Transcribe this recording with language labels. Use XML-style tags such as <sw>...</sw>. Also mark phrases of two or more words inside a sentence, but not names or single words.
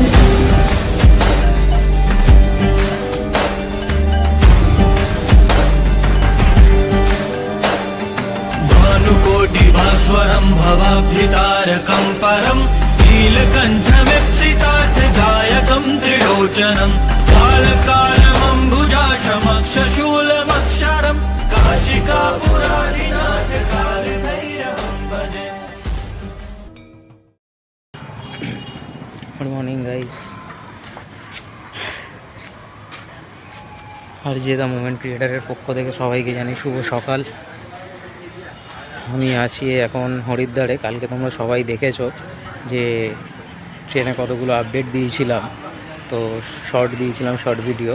<sa>भानुकोटिभास्वरं भवाब्धितारकं परं नीलकण्ठमिप्सितार्थदायकं त्रिलोचनं कालकालमम्बुजाशमक्षशूलमक्षरं काशिकापुराधिनाथ कालभैरवं भजे।</sa> <en>Good morning guys.</en> <bn>হারজিদা মুভমেন্ট ক্রিয়েটারের পক্ষ থেকে সবাইকে জানি শুভ সকাল। আমি আছি এখন হরিদ্বারে। কালকে তোমরা সবাই দেখেছো যে ট্রেনে কতগুলো আপডেট দিয়েছিলাম, তো শর্ট দিয়েছিলাম,</bn> <en>short video.</en>